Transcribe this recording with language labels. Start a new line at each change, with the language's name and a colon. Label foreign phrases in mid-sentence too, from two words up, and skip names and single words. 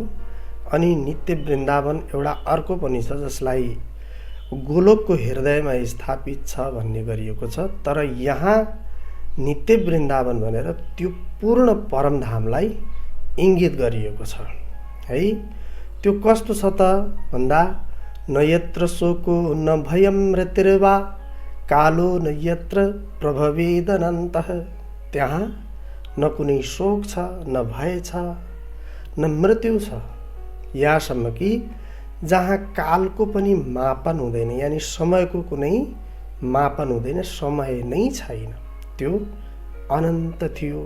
Nepali: अनि नित्य वृन्दावन एउटा अर्को पनि छ, जसलाई गोलोकको हृदयमा स्थापित छ भन्ने गरिएको छ। तर यहाँ नित्य वृन्दावन भनेर त्यो पूर्ण परमधामलाई इङ्गित गरिएको छ है। त्यो कस्तो छ त भन्दा,
Sanskrit: न यत्र शोको न भयं मृत्युर्वा कालो न यत्र प्रभवेदनन्तः।
Nepali: त्यहाँ न कुनै शोक छ, न भय छ, न मृत्यु छ, यहाँसम्म कि जहाँ कालको पनि मापन हुँदैन, यानी समयको कुनै मापन हुँदैन, समय नै छैन, त्यो अनन्त थियो।